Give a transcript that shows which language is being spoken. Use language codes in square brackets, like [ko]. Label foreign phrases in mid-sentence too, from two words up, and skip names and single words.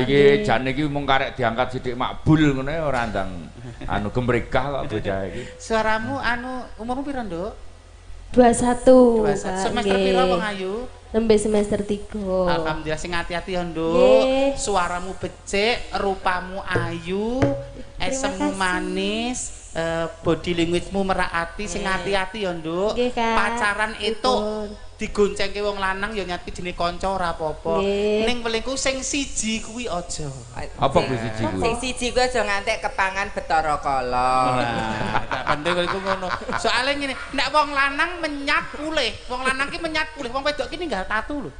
[jv] Iki jan iki mung karek diangkat sithik makbul ngono ora ndang anu gemregah kok bocah iki. Suaramu umurmu piro, Nduk? 21. Semester piro wong ayu? Nembe semester 3. Alhamdulillah sing ati-ati ya, Nduk. Suaramu becik, rupamu ayu, esemmu manis, [en] body language-mu [jv] meraati, sing ati-ati ya, Nduk. Pacaran itu digoncengke wong lanang ya nyati jenenge kanca ora apa-apa. Ning pelingku sing siji kuwi aja. Apa kuwi siji kuwi? Sing siji kuwi aja ngantek kepangan Bathara Kala. Tak pandhe kok iku ngono. Soale ngene, nek wong lanang menyat pulih, wong lanang ki menyat pulih, wong wedok ki ninggal tatu lho.